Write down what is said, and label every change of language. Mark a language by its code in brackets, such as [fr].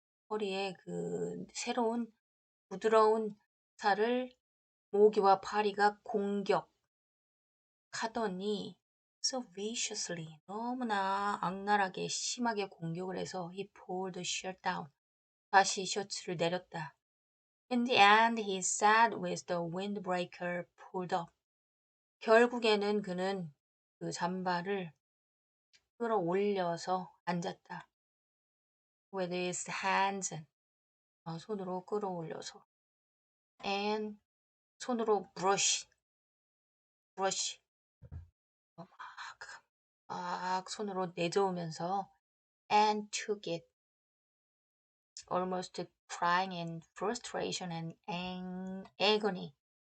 [ko] 허리에 그 새로운 부드러운 살을 모기와 파리가 공격하더니 [en] so viciously [ko] 너무나 악랄하게 심하게 공격을 해서 [en] he pulled the shirt down. [ko] 다시 셔츠를 내렸다. [en] In the end, he sat with the windbreaker pulled up. [ko] 결국에는 그는 그 잠바를 끌어올려서 앉았다. [en] With his hands, [ko] 손으로 끌어올려서. [en] And [ko] 손으로 [en] brush, [ko] 막 손으로 내저으면서 [en] and took it, almost crying in frustration and agony.